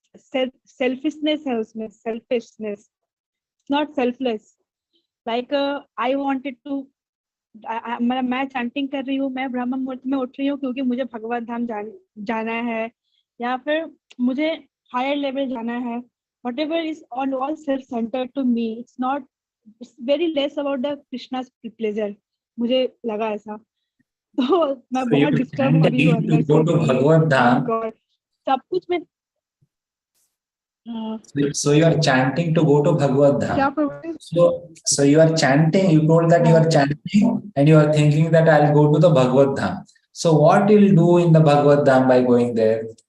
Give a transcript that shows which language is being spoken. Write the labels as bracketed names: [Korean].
[English] selfishness [Hindi] है उसमें, [English] Selfishness, not selfless. Like I wanted to [Hindi] मैं चैंटिंग कर रही हूँ, मैं ब्रह्म मुहूर्त में उठ रही हूँ क्योंकि मुझे भगवत धाम जाना है या फिर मुझे हायर लेवल जाना है. [English] whatever is all self centered to me, it's very less about the Krishna's pleasure. [Hindi] मुझे लगा ऐसा. तो मैं बहुत डिस्टर्ब हो रही हूँ अंदर से. भगवत धाम. सब कुछ में. [English] So you are chanting to go to Bhagavad Dham. So you are chanting, you told that you are chanting and you are thinking that I'll go to the Bhagavad Dham. So what you'll do in the Bhagavad Dham by going there?